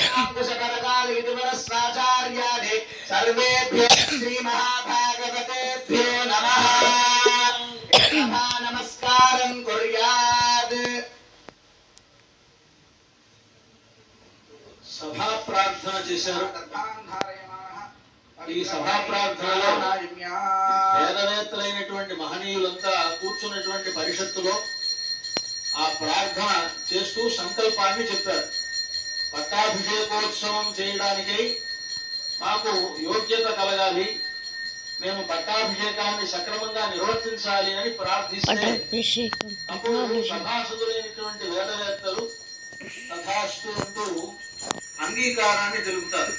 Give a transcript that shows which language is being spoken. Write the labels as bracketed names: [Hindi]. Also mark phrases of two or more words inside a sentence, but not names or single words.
[Sanskrit] परांकुशकरकालीधुवरस्वाचार्यादि सर्वेभ्यो श्री महाभागवतेभ्यो नमः नमस्कारं कुर्यात् [Telugu] సభా ప్రార్థన చేశారు। ఈ సభా ప్రార్థనలో వేదవేత్తలైనటువంటి మహనీయులంతా కూర్చున్నటువంటి పరిషత్తులో ఆ ప్రార్థన చేస్తూ సంకల్పాన్ని చెప్పారు। పట్టాభిషేకోత్సవం చేయడానికి మాకు యోగ్యత కలగాలి, మేము పట్టాభిషేకాన్ని సక్రమంగా నిర్వర్తించాలి అని ప్రార్థిస్తే అప్పుడు సభాసదులైనటువంటి వేదవేత్తలు తథాస్తు అంటూ అంగీకారాన్ని తెలుపుతారు।